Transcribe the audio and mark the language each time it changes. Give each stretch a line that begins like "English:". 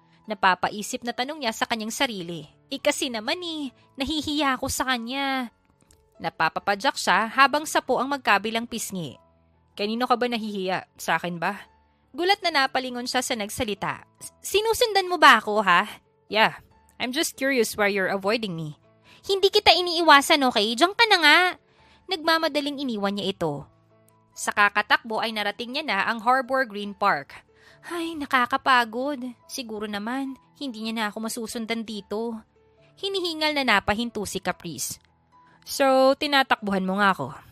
Filipino: Napapaisip na tanong niya sa kanyang sarili. Kasi naman nahihiya ako sa kanya. Napapapadyak siya habang sapo ang magkabilang pisngi. Kanino ka ba nahihiya? Sa akin ba? Gulat na napalingon siya sa nagsalita. Sinusundan mo ba ako, ha?
English: Yeah, I'm just curious why you're avoiding me.
Filipino: Hindi kita iniiwasan, okay? Diyan ka na nga. Nagmamadaling iniwan niya ito. Sa kakatakbo ay narating niya na ang Harbor Green Park. Ay, nakakapagod. Siguro naman, hindi niya na ako masusundan dito. Hinihingal na napahinto si Caprice. So, tinatakbuhan mo nga ako.